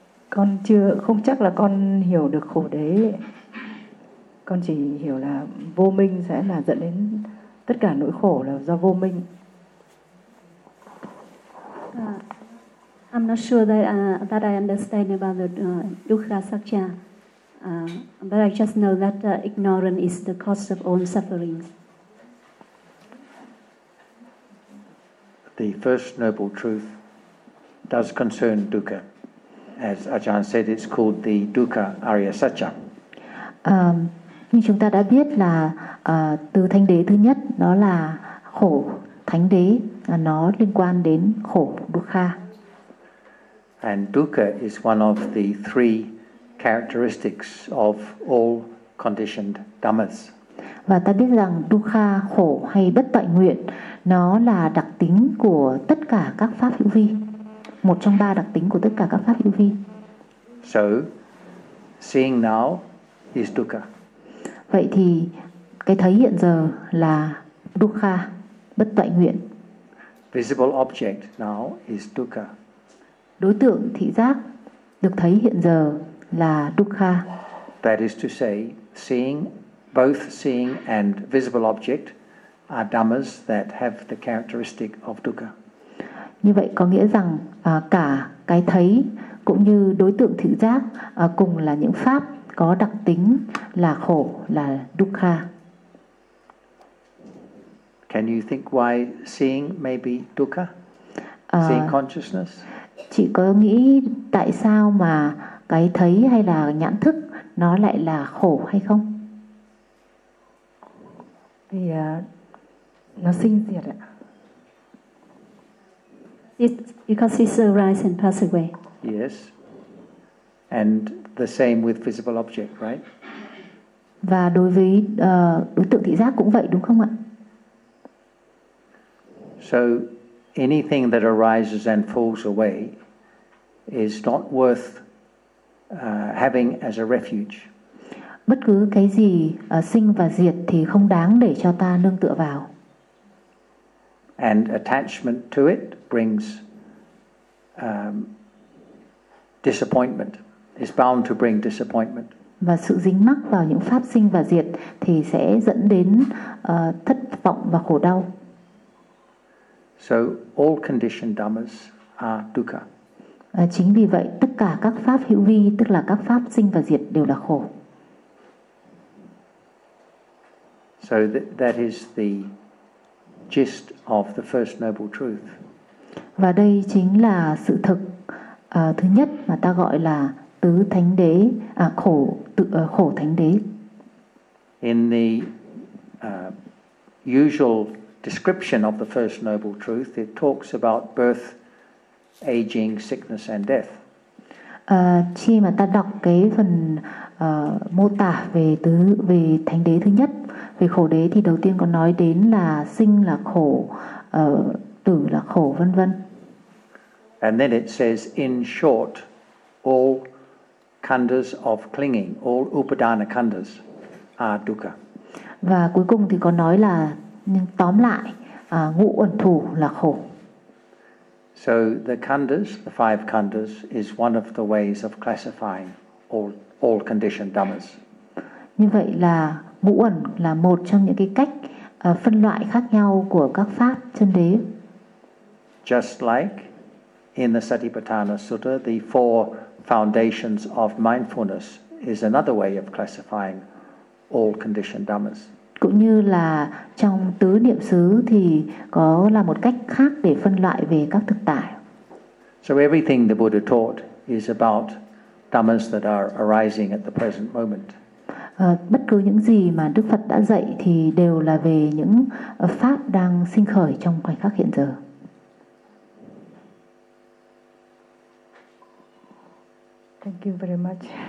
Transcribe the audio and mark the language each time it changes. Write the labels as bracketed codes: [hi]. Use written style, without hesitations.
[vi] Con chưa, không chắc là con hiểu được khổ đế. Con chỉ hiểu là vô minh sẽ là dẫn đến tất cả nỗi khổ là do vô minh. [en] I'm not sure that I understand about the dukkha satya. But I just know that ignorance is the cause of all suffering. The first noble truth does concern dukkha. As Ajahn said, it's called the dukkha ariya satya. [vi] Như chúng ta đã biết là từ thánh đế thứ nhất đó là khổ thánh đế, nó liên quan đến khổ dukkha. [en] And dukkha is one of the three characteristics of all conditioned dhammas. [vi] Và ta biết rằng dukkha, khổ hay bất toại nguyện, nó là đặc tính của tất cả các pháp hữu vi, một trong ba đặc tính của tất cả các pháp hữu vi. [en] So, seeing now is dukkha. [vi] Vậy thì cái thấy hiện giờ là dukkha, bất toại nguyện. [en] Visible object now is dukkha. [vi] Đối tượng thị giác được thấy hiện giờ là dukkha. [en] That is to say, seeing, both seeing and visible object are dhammas that have the characteristic of dukkha. [vi] Như vậy có nghĩa rằng cả cái thấy cũng như đối tượng thị giác cùng là những pháp có đặc tính là khổ, là dukkha. [en] Can you think why seeing may be dukkha? Seeing consciousness? [vi] Chị có nghĩ tại sao mà cái thấy hay là nhãn thức nó lại là khổ hay không? Thì nó sinh diệt ạ. [en] It, because it's arise and pass away. Yes. And the same with visible object, right? [vi] Và đối với đối tượng thị giác cũng vậy đúng không ạ? [en] So anything that arises and falls away is not worth having as a refuge. [vi] Bất cứ cái gì sinh và diệt thì không đáng để cho ta nương tựa vào. [en] And attachment to it brings disappointment. It's bound to bring disappointment. [vi] Và sự dính mắc vào những pháp sinh và diệt thì sẽ dẫn đến thất vọng và khổ đau. [en] So all conditioned dhammas are dukkha. [vi] Chính vì vậy tất cả các pháp hữu vi, tức là các pháp sinh và diệt, đều là khổ. [en] So that is the gist of the first noble truth. [vi] Và đây chính là sự thực thứ nhất mà ta gọi là tứ thánh đế, khổ thánh đế. [en] In the usual description of the first noble truth, it talks about birth, aging, sickness and death. [vi] Khi mà ta đọc cái phần mô tả về thánh đế thứ nhất, về khổ đế, thì đầu tiên có nói đến là sinh là khổ, tử là khổ, vân vân. [en] And then it says, in short, all khandhas of clinging, all upadana khandhas are dukkha. [vi] Và cuối cùng thì có nói là, nhưng tóm lại, ngũ uẩn thủ là khổ. [en] So the khandhas, the five khandhas, is one of the ways of classifying all conditioned dhammas. [vi] Như vậy là ngũ uẩn là một trong những cái cách phân loại khác nhau của các pháp chân đế. [en] Just like in the Satipatthana Sutta, the four foundations of mindfulness is another way of classifying all conditioned dhammas. [vi] Cũng như là trong tứ niệm xứ thì có là một cách khác để phân loại về các thực tại. [en] So everything the Buddha taught is about dhammas that are arising at the present moment. [vi] Bất cứ những gì mà Đức Phật đã dạy thì đều là về những pháp đang sinh khởi trong khoảnh khắc hiện giờ. [en] Thank you very much.